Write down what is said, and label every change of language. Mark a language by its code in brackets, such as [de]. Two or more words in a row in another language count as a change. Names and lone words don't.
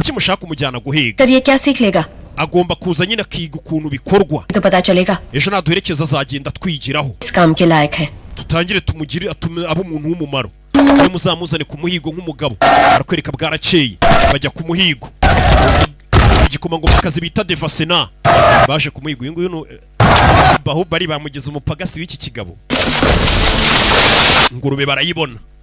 [rw] kuki mushaka kumujyana guhiga? [hi] तर ये क्या सीख लेगा? [rw] agomba kuza nyine akiga ukuntu bikorwa. [hi] तो पता चलेगा [rw] ejo naduherekeza azagenda twigiraho. [hi] इस काम के लायक है। [rw] tutangire tumugire atume abe umuntu w'umumaro. niwe muzamuzane ku muhigo nk'umugabo. arakwereka bwarakeye. bajya ku muhigo. igikomangomakazi bita Devasena baje ku muhigo. uyu nguyu Baahubali bamugeze umupagasi w'iki kigabo. ingurube barayibona.